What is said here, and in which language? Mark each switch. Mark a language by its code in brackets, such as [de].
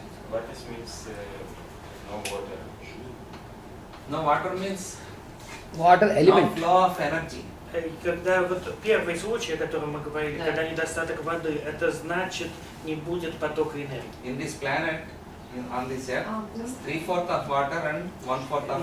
[en] What this means no water. No water means water no element. flow of energy. [ru] И когда вот первый случай, о котором мы говорили, когда недостаток воды, это значит не будет потока энергии. [en] In this planet, on this earth, 3/4 of water and 1/4 of